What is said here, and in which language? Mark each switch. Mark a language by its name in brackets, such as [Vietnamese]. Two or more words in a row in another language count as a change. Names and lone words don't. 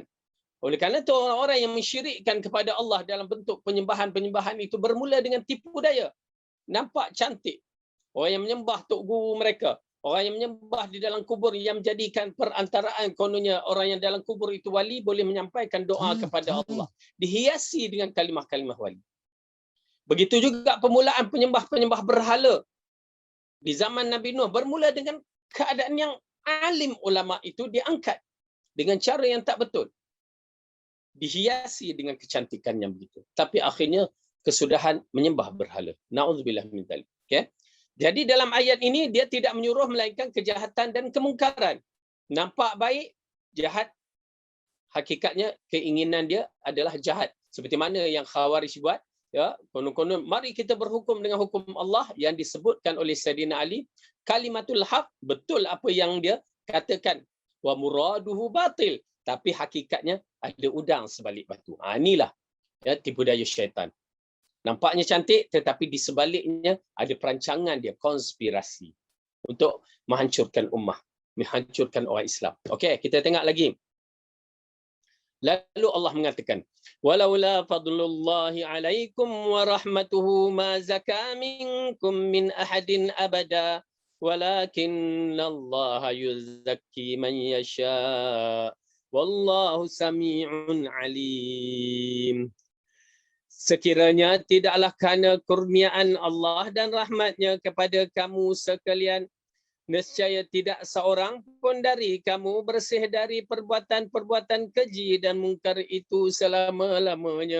[Malay] Oleh kerana itu orang-orang yang mensyirikkan kepada Allah dalam bentuk penyembahan-penyembahan itu bermula dengan tipu daya. Nampak cantik. Orang yang menyembah tok guru mereka. Orang yang menyembah di dalam kubur yang menjadikan perantaraan kononnya orang yang dalam kubur itu wali boleh menyampaikan doa kepada Allah. Dihiasi dengan kalimah-kalimah wali. Begitu juga permulaan penyembah-penyembah berhala. Di zaman Nabi Nuh bermula dengan keadaan yang alim ulama itu diangkat dengan cara yang tak betul. Dihiasi dengan kecantikan yang begitu. Tapi akhirnya kesudahan menyembah berhala. [Arabic] نعوذ بالله من ذلك. [Malay] Okay? Jadi dalam ayat ini dia tidak menyuruh melainkan kejahatan dan kemungkaran. Nampak baik, jahat. Hakikatnya keinginan dia adalah jahat. Seperti mana yang Khawarij buat. Ya, konon-konon mari kita berhukum dengan hukum Allah yang disebutkan oleh Sayyidina Ali. [Arabic] كلمة الحق, [Malay] betul apa yang dia katakan. [Arabic] ومراده باطل. [Malay] Tapi hakikatnya ada udang sebalik batu. Inilah ya, tipu daya syaitan. Nampaknya cantik tetapi di sebaliknya ada perancangan dia, konspirasi untuk menghancurkan ummah, menghancurkan orang Islam. Okey, kita tengok lagi. Lalu Allah mengatakan, [Arabic] ولولا فضل الله عليكم ورحمته ما زكى منكم من أحد أبدا ولكن الله يزكي من يشاء. والله سميع عليم. [Malay] Sekiranya tidaklah kerana kurniaan Allah dan rahmatnya kepada kamu sekalian, nescaya tidak seorang pun dari kamu bersih dari perbuatan-perbuatan keji dan mungkar itu selama-lamanya.